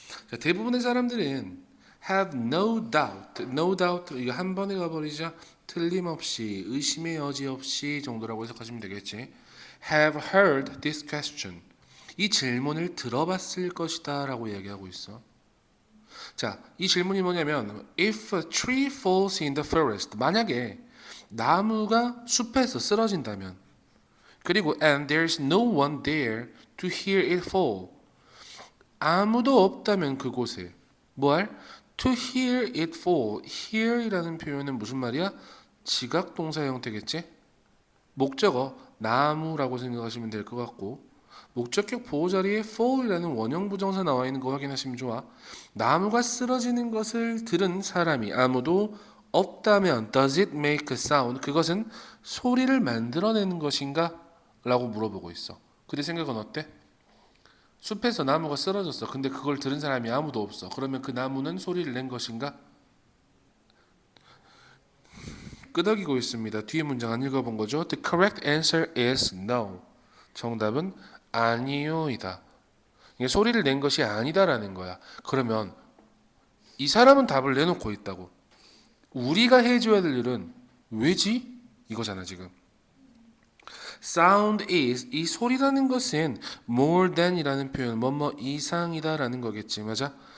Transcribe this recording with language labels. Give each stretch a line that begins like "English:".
Korean: 자, 대부분의 사람들은
English: have no doubt, no doubt
Korean: 이거 한 번에 가버리자 틀림없이 의심의 여지 없이 정도라고 해석하시면 되겠지.
English: have heard this question
Korean: 이 질문을 들어봤을 것이다라고 이야기하고 있어. 자, 이 질문이 뭐냐면
English: if a tree falls in the forest
Korean: 만약에 나무가 숲에서 쓰러진다면 그리고
English: and there's no one there to hear it fall
Korean: 아무도 없다면 그곳에 뭐할?
English: to hear it fall
Korean: hear이라는 표현은 무슨 말이야? 지각 동사 형태겠지? 목적어 나무라고 생각하시면 될 것 같고 목적격 보호 자리에 fall이라는 원형 부정사 나와 있는 거 확인하시면 좋아. 나무가 쓰러지는 것을 들은 사람이 아무도 없다면
English: does it make a sound?
Korean: 그것은 소리를 만들어내는 것인가? 라고 물어보고 있어. 그대 생각은 어때? 숲에서 나무가 쓰러졌어. 근데 그걸 들은 사람이 아무도 없어. 그러면 그 나무는 소리를 낸 것인가? 끄덕이고 있습니다. 뒤에 문장 안 읽어본 거죠?
English: The correct answer is no.
Korean: 정답은 아니요이다. 이게 소리를 낸 것이 아니다라는 거야. 그러면 이 사람은 답을 내놓고 있다고. 우리가 해줘야 될 일은 왜지? 이거잖아 지금.
English: Sound is
Korean: 이 소리라는 것은
English: more than
Korean: 이라는 표현 뭐뭐 이상이다라는 거겠지 맞아?